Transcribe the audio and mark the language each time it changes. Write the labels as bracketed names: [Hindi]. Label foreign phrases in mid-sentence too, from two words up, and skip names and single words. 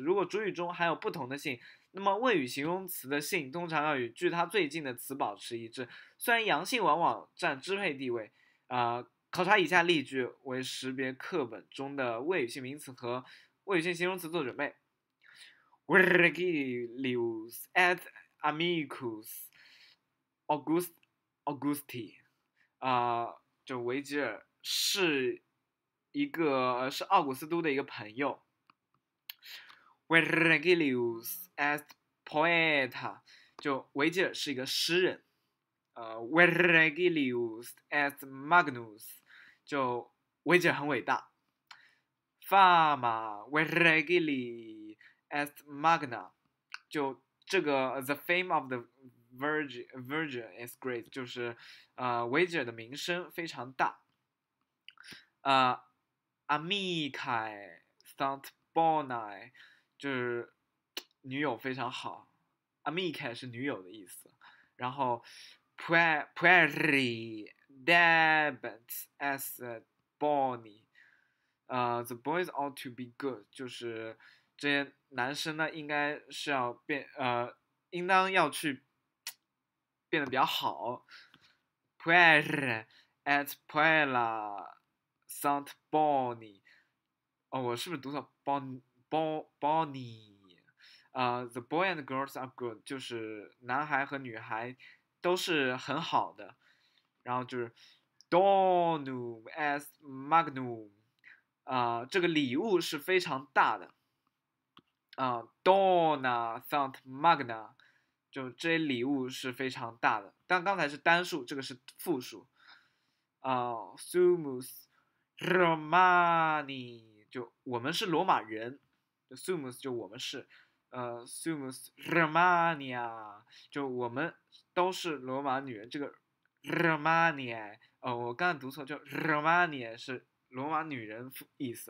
[Chinese] 如果主语中含有不同的性，那么谓语形容词的性通常要与距它最近的词保持一致。虽然阳性往往占支配地位，考察以下例句为识别课本中的谓语性名词和谓语性形容词做准备。 [Latin] Virgilius et amicus Augusti， [Chinese] 就维吉尔是奥古斯都的一个朋友。 [Latin] Virgilius et poeta， [Chinese] 就维吉尔是一个诗人。 [Latin] Vergilius est Magnus， [Chinese] 就维吉尔很伟大。 [Latin] Fama Vergili est Magna， [Chinese] 就这个 [English] The fame of the Virgil is great， [Chinese] 就是维吉尔的名声非常大。 [Latin] Amicae sunt bonae， [Chinese] 就是女友非常好。Amicae 是女友的意思。 [English] 然后 [Latin] pueri debent est boni， [English] the boys ought to be good， [Chinese] 就是这些男生呢应该是要应当要去变得比较好。 [Latin] puer et puella sunt boni， [Chinese] 我是不是读错 boni？ [English] the boy and girls are good， [Chinese] 就是男孩和女孩都是很好的。然后就是 [Latin] donum est magnum， [Chinese] 这个礼物是非常大的。 [Latin] dona sunt magna， [Chinese] 就这些礼物是非常大的。但刚才是单数，这个是复数。 [Latin] sumus Romani， [Chinese] 就我们是罗马人。sumus 就我们是。 [Latin] sumus Romania， [Chinese] 就我们都是罗马女人。这个 Romania， 我刚才读错，就 Romania 是罗马女人意思。